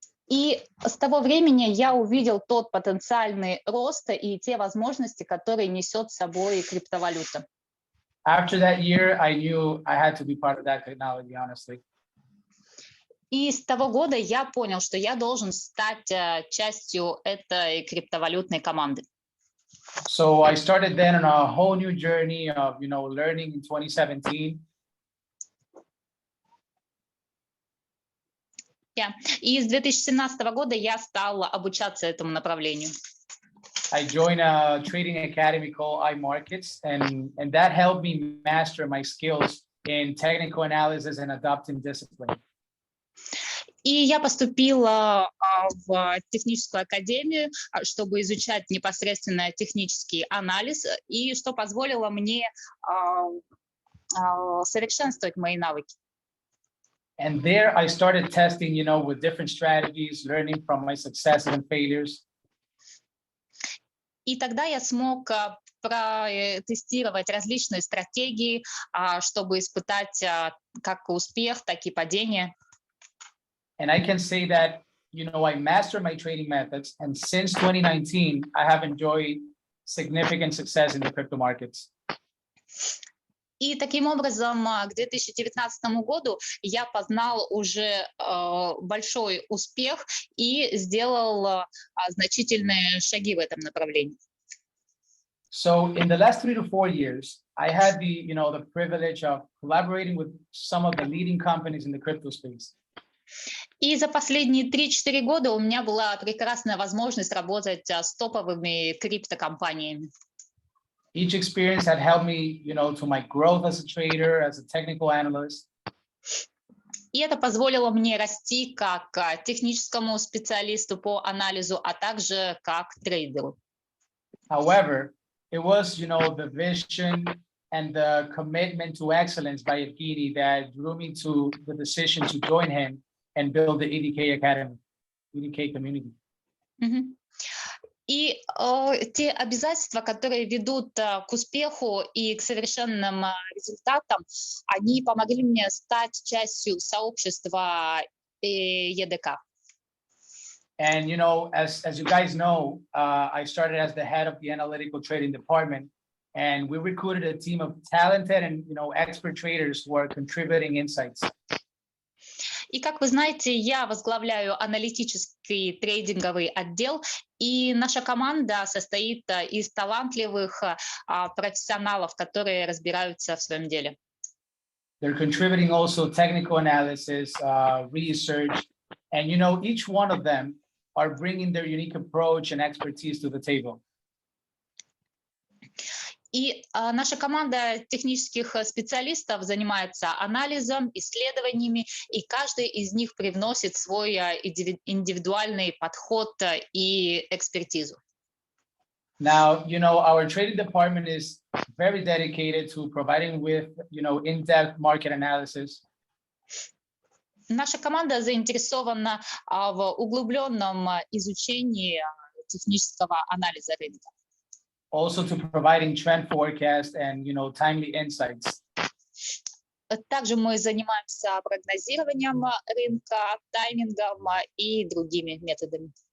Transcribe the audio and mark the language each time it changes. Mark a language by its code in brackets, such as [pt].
[ru] И с того времени я увидел тот потенциальный рост и те возможности, которые несет с собой криптовалюта. [en] After that year, I knew I had to be part of that technology, honestly. [ru] И с того года я понял, что я должен стать частью этой криптовалютной команды. [en] So I started then on a whole new journey of, learning in 2017. [ru] И с 2017 года я стал обучаться этому направлению. [en] I joined a trading academy called iMarkets, and that helped me master my skills in technical analysis and adopting discipline. [ru] И я поступила в техническую академию, чтобы изучать непосредственно технический анализ, и что позволило мне совершенствовать мои навыки. [en] And there I started testing, with different strategies, learning from my successes and failures. [ru] И тогда я смог протестировать различные стратегии, чтобы испытать как успех, так и падение. [en] And I can say that, I mastered my trading methods. And since 2019, I have enjoyed significant success in the crypto markets. [ru] И таким образом, к 2019 году я познал уже большой успех и сделал значительные шаги в этом направлении. [en] So in the last 3 to 4 years, I had the privilege of collaborating with some of the leading companies in the crypto space. [ru] И за последние 3-4 года у меня была прекрасная возможность работать с топовыми криптокомпаниями. [en] Each experience had helped me, to my growth as a trader, as a technical analyst. [ru] И это позволило мне расти как техническому специалисту по анализу, а также как трейдеру. [en] However, it was, the vision and the commitment to excellence by Evgeny that drew me to the decision to join him and build the EDK Academy, EDK community. Мгм. [ru] И те обязательства, которые ведут к успеху и к совершенным результатам, они помогли мне стать частью сообщества EDK. [en] And as you guys know, I started as the head of the analytical trading department, and we recruited a team of talented and expert traders who are contributing insights. [ru] И как вы знаете, я возглавляю аналитический трейдинговый отдел, и наша команда состоит из талантливых профессионалов, которые разбираются в своем деле. [en] They're contributing also technical analysis, research, and each one of them are bringing their unique approach and expertise to the table. [ru] И наша команда технических специалистов занимается анализом, исследованиями, и каждый из них привносит свой индивидуальный подход и экспертизу. [en] Now, our trading department is very dedicated to providing with, in-depth market analysis. [ru] Наша команда заинтересована в углубленном изучении технического анализа рынка. [en] Also to providing trend forecast and, timely insights. [ru] Также мы занимаемся прогнозированием рынка, таймингом и другими методами.